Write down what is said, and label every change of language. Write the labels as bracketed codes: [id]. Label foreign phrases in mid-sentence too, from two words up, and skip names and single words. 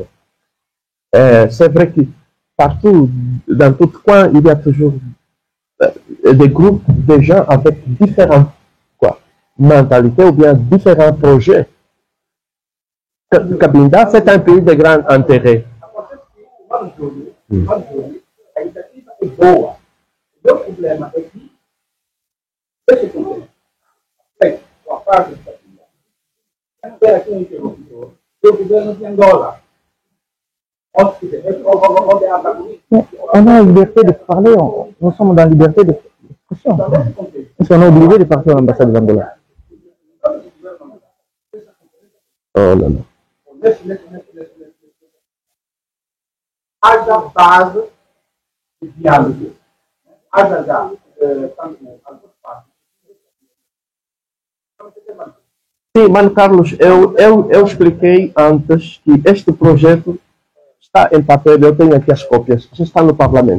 [fr] C'est vrai que partout, dans tout coin, il y a toujours des groupes de gens avec différentes mentalités ou bien différents projets. Cabinda, c'est un pays de grand intérêt. [pt] A iniciativa é boa. O meu problema é que, esse problema, com a parte da Cabinda, tem aqui um interlocutor do governo de Angola. Onde é a Cabinda? [fr] On a la liberté de parler, nous sommes dans la liberté d'expression. Est-ce qu'on est obligé de partir à l'ambassade d'Angola? [pt] Oh, não, não. Haja base de diálogo. Haja já, tanto as duas partes. Sim, Mano Carlos, eu expliquei antes que este projeto está em papel, eu tenho aqui as cópias, já está no Parlamento.